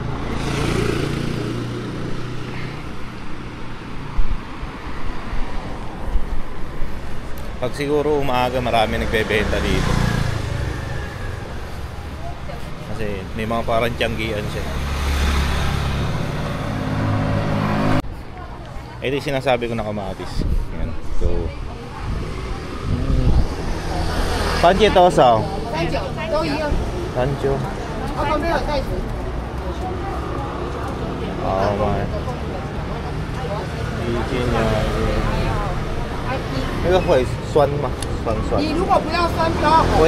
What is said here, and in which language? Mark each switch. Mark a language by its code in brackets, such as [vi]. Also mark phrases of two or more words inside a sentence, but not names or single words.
[tl] Pag siguro umaga marami nagbebenta dito. Kasi may mga parang tiyanggian siya. Ito yung sinasabi ko na kamatis. Yan. So Panche toso. [zh] 39都一样。 Pancho. 旁边有袋子。好买。一斤呀。那个会酸吗？酸酸。你如果不要酸不要红，